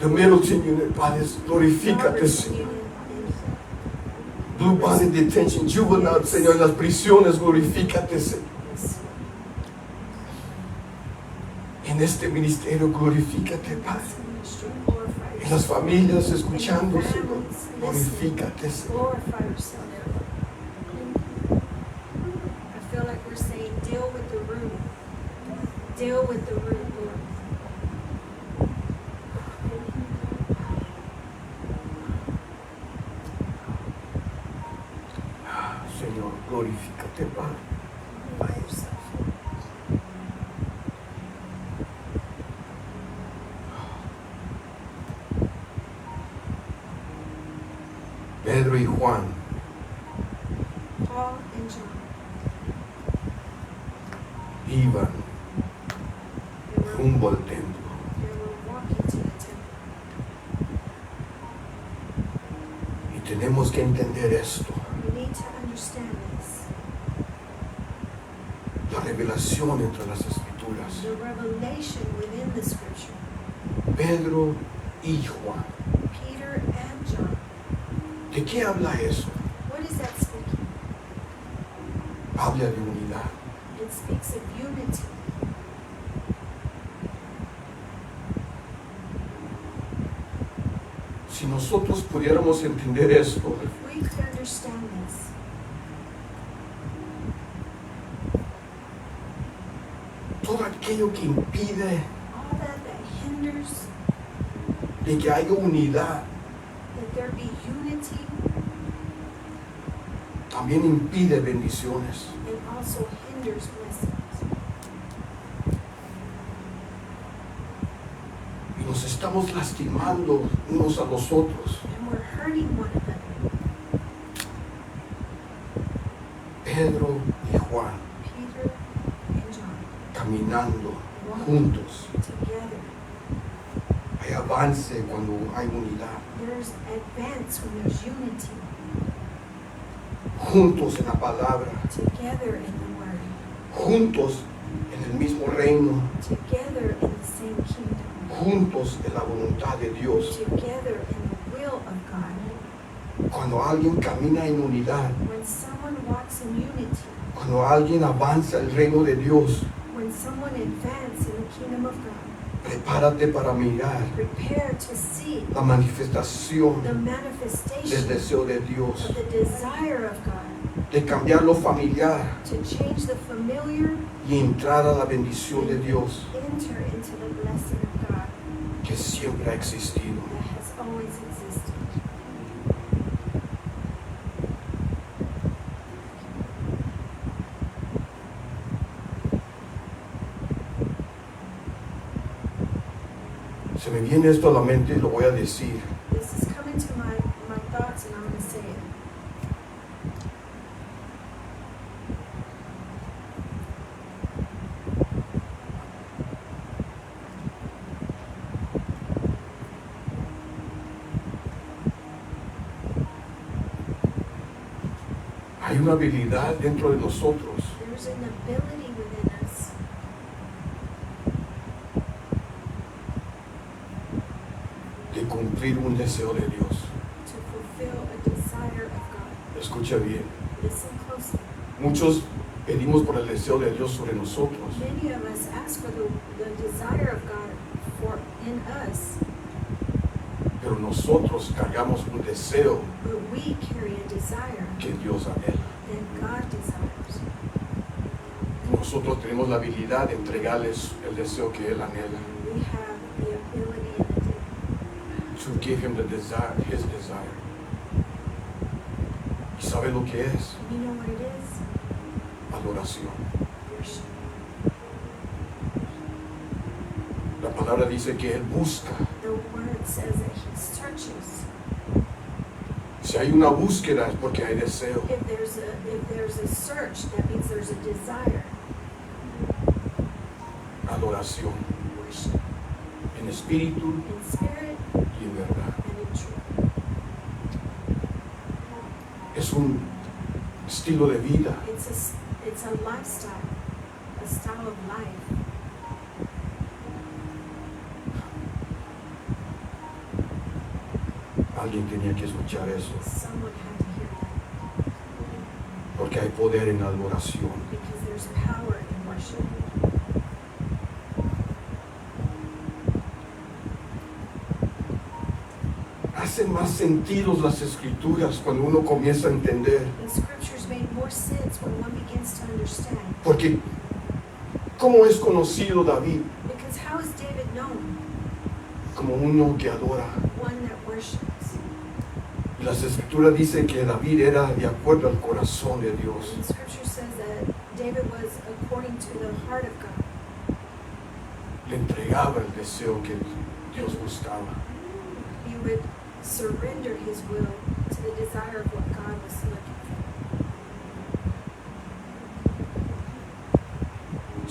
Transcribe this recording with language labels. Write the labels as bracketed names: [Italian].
[Spanish] The Middleton Unit, Padre, glorifícate, Señor. Blue Bonnet Detention, Juvenile, Señor, en las prisiones, glorifícate, Señor. En este ministerio, glorifícate, Padre. En las familias escuchando, Señor, glorifícate, Señor. [English] Glorify yourself. I feel like we're saying, deal with the root. Deal with the root, Lord. [Spanish] Señor, glorifícate, Padre. [English] Glorify yourself. [Spanish] Pedro y Juan [English] Paul and John, [Spanish] iban [English] they were [Spanish] rumbo al templo. [English] walking to the temple. [Spanish] Y tenemos que entender esto. [English] We need to understand this. [Spanish] La revelación entre las escrituras. [English] The revelation within the scripture. [Spanish] Pedro y Juan. [English] Peter and John. [Spanish] ¿De qué habla eso? [English] What is that [Spanish] habla de unidad. [English] It speaks of unity. [Spanish] Si nosotros pudiéramos entender esto, [English] If we could understand this, [Spanish] todo aquello que impide [English] all that hinders [Spanish] de que haya unidad, [English] that there be unity, [Spanish] también impide bendiciones. [English] it also hinders blessings. [Spanish] Y nos estamos lastimando unos a los otros. [English] And we're hurting one another. [Spanish] Pedro y Juan [English] Peter and John, [Spanish] caminando [English] walking [Spanish] juntos. [English] together. [Spanish] Hay avance cuando hay unidad. [English] There's advance when there's unity. [Spanish] Juntos en la palabra. [English] Together in the word. [Spanish] Juntos en el mismo reino. [English] Together in the same kingdom. [Spanish] Juntos en la voluntad de Dios. [English] Together in the will of God. [Spanish] Cuando alguien camina en unidad, [English] When someone walks in unity, [Spanish] cuando alguien avanza el reino de Dios, [English] when someone advances in the kingdom of God, [Spanish] prepárate para mirar [English] prepare to see [Spanish] la manifestación [English] the [Spanish] del [English] manifestation [Spanish] deseo de Dios, [English] of the desire of God [Spanish] de cambiar lo familiar [English] to change the familiar, [Spanish] y entrar a la bendición de Dios [English] enter into the blessing of God [Spanish] que siempre ha existido. [English] that has always existed. [Spanish] Se me viene esto a la mente y lo voy a decir. [English] This is coming to my thoughts and I'm going to say it. [Spanish] Hay una habilidad dentro de nosotros [English] There's an ability within us [Spanish] de cumplir un deseo de Dios. [English] to fulfill a desire of God. [Spanish] Escucha bien. [English] Listen closely. [Spanish] Muchos pedimos por el deseo de Dios sobre nosotros, [English] Many of us ask for the desire of God for in us, [Spanish] pero nosotros cargamos un deseo [English] but we carry a desire [Spanish] que Dios anhela. [English] that God desires. [Spanish] Nosotros tenemos la habilidad de entregarles el deseo que Él anhela. [English] We have the ability and the To give Him the desire, His desire. [Spanish] ¿Y sabe lo que es? [English] you know what it is? [Spanish] Adoración. [English] Worship. [Spanish] La palabra dice que Él busca. [English] The word says that He searches. [Spanish] Si hay una búsqueda es porque hay deseo. [English] If there's a search, that means there's a desire. [Spanish] Adoración. [English] Worship [Spanish] En espíritu [English] in spirit [Spanish] y en verdad. [English] and in truth. [Spanish] Es un estilo de vida. [English] It's a lifestyle, a style of life. [Spanish] Alguien tenía que escuchar eso. [English] Someone had to hear that [Spanish] Porque hay poder en la adoración. [English] because there's power in worship. [Spanish] Hacen más sentido las escrituras cuando uno comienza a entender. [English] The scriptures make more sense when one begins to understand. [Spanish] Porque, ¿cómo es conocido David? [English] Because how is David known? [Spanish] Como uno que adora. [English] One that worships. [Spanish] Y las escrituras dicen que David era de acuerdo al corazón de Dios. [English] And the scripture says that David was according to the heart of God. [Spanish] Le entregaba el deseo que Dios buscaba. [English] He would surrender his will to the desire of what God was looking for.